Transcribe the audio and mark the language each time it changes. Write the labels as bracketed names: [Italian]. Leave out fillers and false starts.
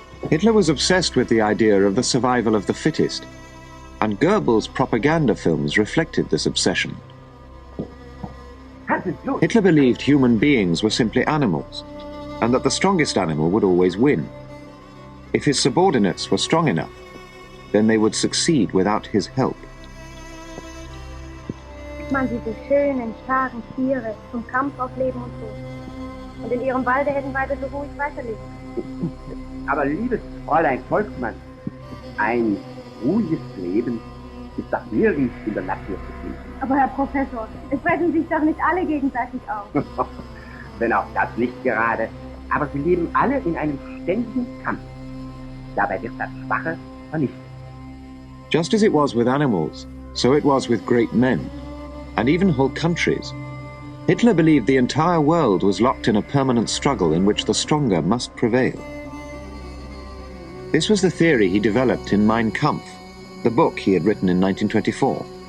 [English] Hitler was obsessed with the idea of the survival of the fittest, and Goebbels' propaganda films reflected this obsession. Hitler believed human beings were simply animals, and that the strongest animal would always win. If his subordinates were strong enough, then they would succeed without his help. [German] Man diese schönen, starken Tiere zum Kampf auf Leben und Tod. Und in ihrem Walde hätten beide so ruhig weiterleben können. Aber liebes Fräulein Volkmann, ein ruhiges Leben ist doch nirgends in der Natur zu finden. Aber Herr Professor, es fressen sich doch nicht alle gegenseitig auf. Wenn auch das nicht gerade, aber sie leben alle in einem ständigen Kampf. Dabei wird das Schwache vernichtet. [English] Just as it was with animals, so it was with great men, and even whole countries. Hitler believed the entire world was locked in a permanent struggle in which the stronger must prevail. This was the theory he developed in Mein Kampf, the book he had written in 1924.